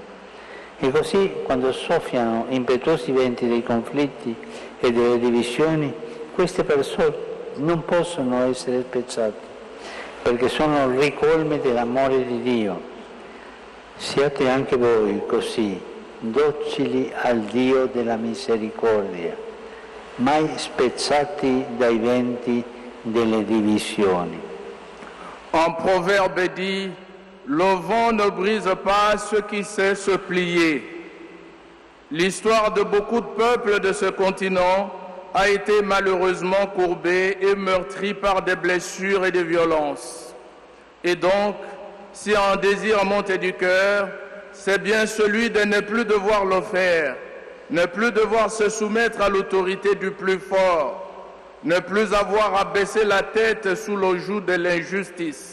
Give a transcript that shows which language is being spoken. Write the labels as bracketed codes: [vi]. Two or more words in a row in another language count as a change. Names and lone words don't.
[it] E così, quando soffiano impetuosi venti dei conflitti e delle divisioni, queste persone non possono essere spezzate, perché sono ricolme dell'amore di Dio. Siate anche voi così, docili al Dio della misericordia, mai spezzati dai venti delle divisioni. [fr] Un proverbe dit, le vent ne brise pas ceux qui sait se plier. L'histoire de beaucoup de peuples de ce continent a été malheureusement courbée et meurtrie par des blessures et des violences. Et donc, si un désir monte du cœur, c'est bien celui de ne plus devoir le faire, ne plus devoir se soumettre à l'autorité du plus fort, ne plus avoir à baisser la tête sous le joug de l'injustice.